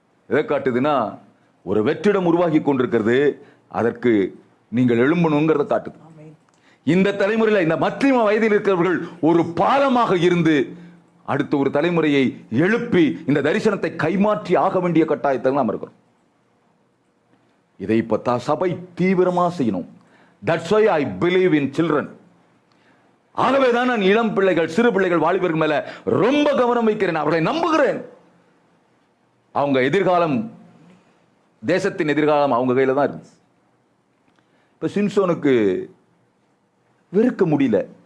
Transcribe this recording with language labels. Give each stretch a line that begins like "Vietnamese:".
Tamil: எதை காட்டுதுன்னா, ஒரு வெற்றிடம் உருவாகி கொண்டிருக்கிறது, அதற்கு நீங்கள் எழும்பணுங்கிறத காட்டுது. இந்த தலைமுறையில், இந்த மத்தியம வயதில் இருக்கிறவர்கள் ஒரு பாலமாக இருந்து அடுத்த ஒரு தலைமுறையை எழுப்பி இந்த தரிசனத்தை கைமாற்றி ஆக வேண்டிய கட்டாயத்தில் நாம் இருக்கிறோம். இதை இப்ப சபை தீவிரமா செய்யணும்.
English: That's why I believe in children.
Tamil: ஆகவேதான் நான் இளம் பிள்ளைகள், சிறு பிள்ளைகள், வாலிபர்கள் மேல ரொம்ப கவனம் வைக்கிறேன். அவர்களை நம்புகிறேன். அவங்க எதிர்காலம், தேசத்தின் எதிர்காலம் அவங்க கையில தான் இருக்கு. இப்ப சிம்சோனுக்கு வெறுக்க முடியல.